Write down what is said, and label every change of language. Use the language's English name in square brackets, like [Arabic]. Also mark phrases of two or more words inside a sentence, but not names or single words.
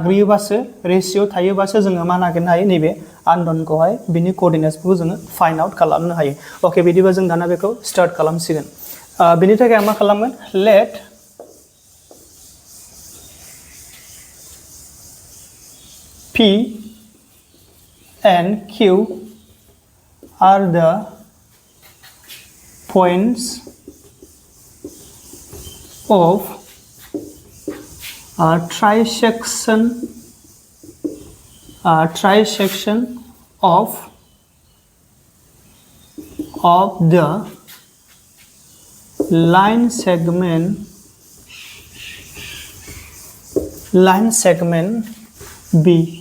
[Bodo] थायोबासो जोङो मा नागिरनो हायो नैबे आननोनखौहाय बिनि कोऑर्डिनेट्सखौ जोङो [English] find out [Bodo] खालामनो हायो ओके बिदिबा जों दाना बेखौ स्टार्ट खालामसिगोन बिनि थाखाय आं मा खालामगोन लेट [English] P and Q are the points of trisection of the line segment B.